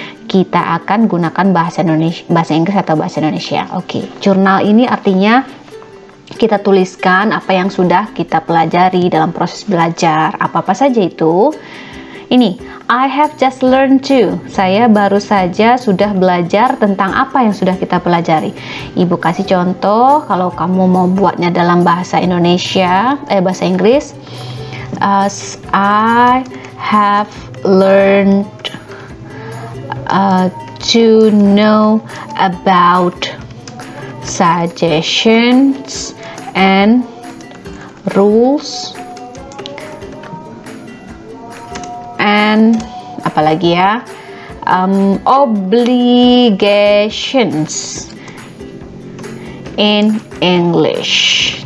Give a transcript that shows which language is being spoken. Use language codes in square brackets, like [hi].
[id] Kita akan gunakan bahasa Inggris atau bahasa Indonesia. Oke, jurnal ini artinya kita tuliskan apa yang sudah kita pelajari dalam proses belajar. Apa-apa saja itu. [en] Ini, I have just learned to. [id] Saya baru saja sudah belajar tentang apa yang sudah kita pelajari. Ibu kasih contoh, kalau kamu mau buatnya dalam bahasa Indonesia, bahasa Inggris. [en] I have learned to know about suggestions and rules and [id] apalagi ya, [en] obligations in English.